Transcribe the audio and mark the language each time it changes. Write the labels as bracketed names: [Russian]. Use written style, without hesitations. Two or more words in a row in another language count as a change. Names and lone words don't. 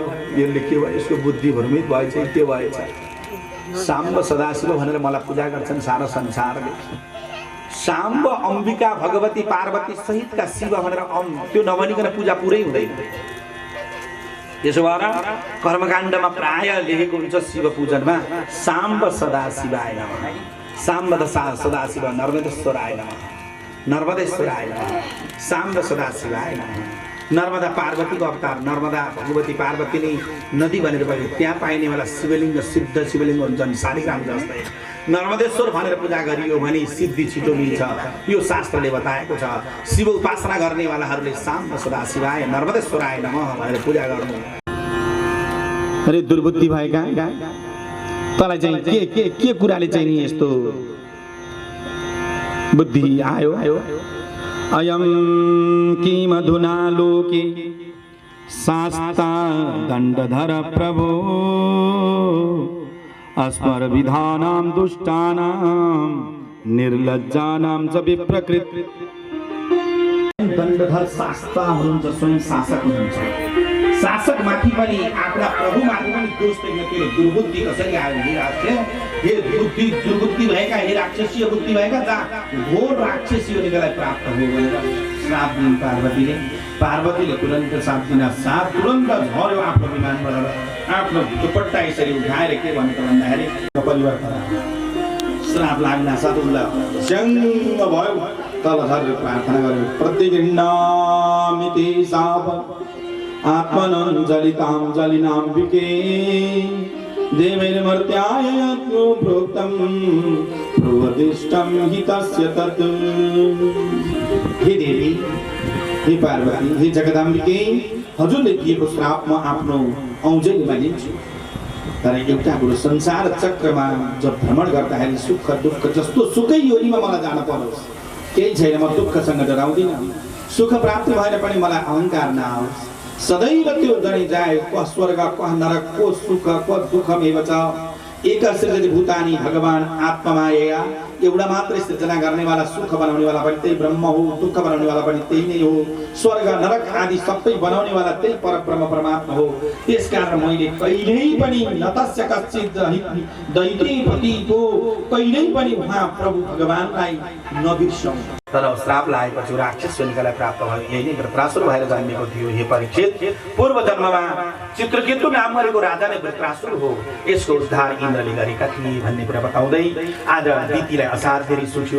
[Nepali] यसले के भयो, यसको बुद्धि भ्रमित भएछ, के भएछ? साम्ब सदाशिव भनेर मलाई पूजा गर्छन् सारा संसारले। साम्ब अम्बिका भगवती पार्वती सहितका शिव भनेर त्यो नभनिकन पूजा पुरै हुँदैन। यसो भएर कर्मकाण्डमा प्राय लेखेको हुन्छ शिव पूजनमा [Sanskrit] साम्ब सदाशिवाय नमः, साम्ब सदाशिव नर्मदेश्वराय नमः, नर्मदेश्वराय नमः, साम्ब सदाशिवाय नमः। [Nepali] नर्मदा पार्वतीको अवतार, नर्मदा भगवती पार्वती नै नदी भनेर भयो। त्यहाँ पाइनेवाला शिवलिङ्ग सिद्ध शिवलिङ्ग हुन्छन् शालिग्राम जस्तै। नर्मदेश्वर भनेर पूजा गरियो भने सिद्धि छिटो मिल्छ, यो शास्त्रले बताएको छ। शिव उपासना गर्नेवालाहरूले [Sanskrit] साम्ब सदाशिवाय नर्मदेश्वराय नमः [Nepali] भनेर पूजा गर्नु। अरे दुर्बुद्धि भएका तँलाई चाहिँ के कुराले चाहिँ नि यस्तो बुद्धि आयो? [Sanskrit] अयं किमधुना लोके शास्ता दण्डधर प्रभो अस्मर विधानां दुष्टानां निर्लज्जानां च विप्रकृत। [Nepali] दण्डधर शास्ता हुनुहुन्छ, स्वयं शासक हुनुहुन्छ। शासक माथि पनि आफ्ना प्रभु माथि पनि दोष देख्न तेरो दुर्बुद्धि कसरी आयो हे राक्षस, हे बुद्धि दुर्बुद्धि भएका, हे राक्षसीय बुद्धि भएका, जहाँ घोर राक्षसी हुनेलाई प्राप्त हो भनेर श्राप दिइन् पार्वतीले। पार्वतीले तुरन्त श्राप दिन साथ तुरन्त झर्यो आफ्नो विमानबाट, आफ्नो दुपट्टा यसरी उठाएर के भन्छ भन्दाखेरि परिवर्तन श्राप लाग्न साथ उसलाई जङ्ग भयो, तल झरेर प्रार्थना गर्यो। [Sanskrit] प्रतिगृह्णामिति शाप आत्मनञ्जलितां जलिनाम्बिके देवैर्मर्त्याय यत्रो प्रोक्तं प्रोदिष्टं हि तस्य तत्। [Nepali] हे देवी, हे पार्वती, हे जगदाम्बिके, हजुरले दिएको श्राप म आफ्नो औँजलीमा लिन्छु। तर एउटा कुरो, संसार चक्रमा जब भ्रमण गर्दाखेरि सुख दुःख जस्तो सुकै योनिमा मलाई जान परोस्, केही छैन, म दुःखसँग डराउँदिनँ। सुख प्राप्त भएर पनि मलाई अहङ्कार नआओस्। [Sanskrit] सदैव त्यो जनै जाए क्व स्वर्ग क्व नरक क्व सुख क्व दुःखमेव च एक सृजति भूतानि भगवान आत्ममायया। [Nepali] एउटा मात्रै सृजना गर्नेवाला, सुख बनाउनेवाला पनि त्यही ब्रह्म हो, दुःख बनाउनेवाला पनि त्यही नै हो, स्वर्ग नरक आदि सबै बनाउनेवाला त्यही परब्रह्म परमात्मा हो। त्यसकारण मैले कहिल्यै पनि [Sanskrit] न तस्य कश्चित् [Nepali] दैत्यपतिको कहिल्यै पनि उहाँ प्रभु भगवानलाई नबिर्सौँ। तर श्राप लागेपछि राक्षस योनिकालाई प्राप्त भयो, यही नै वृत्रासुर भएर जन्मेको थियो। हे परीक्षित, पूर्व जन्ममा चित्रकेतु नाम गरेको राजा नै वृत्रासुर हो। यसको उद्धार इन्द्रले गरेका थिए भन्ने कुरा बताउँदै आज दितिलाई असाध्य रिस उठ्यो।